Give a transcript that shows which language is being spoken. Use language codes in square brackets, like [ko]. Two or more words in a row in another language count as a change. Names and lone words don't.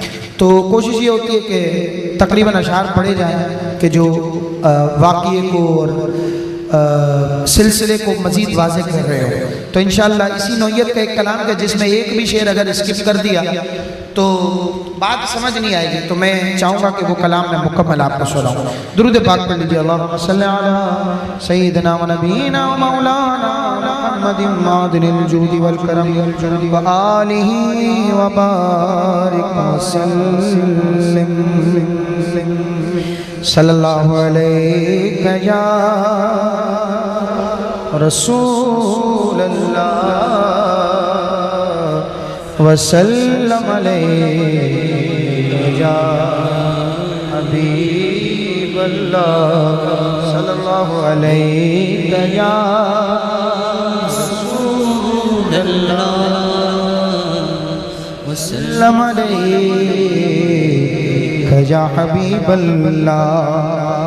[ur] تو کوشش یہ ہوتی ہے کہ تقریباً اشعار پڑھے جائیں کہ جو واقعے کو اور سلسلے کو مزید واضح کر رہے ہو۔ تو انشاءاللہ اسی نوعیت کا ایک کلام ہے جس میں ایک بھی شعر اگر اسکپ کر دیا تو بات سمجھ نہیں آئے گی، تو میں چاہوں گا کہ وہ کلام میں مکمل آپ کو سناؤں۔ درود پاک پڑھ لیجیے، [ar] اللہم صلی علی سیدنا و نبینا و مولانا محمد معدن الجود والکرم و آلہ و بارک وسلم صلی اللہ علیہ یا رسول اللہ وسلم علیہ یا حبیب اللہ صلی اللہ علیہ یا رسول اللہ وسلم علیہ یا حبیب اللہ۔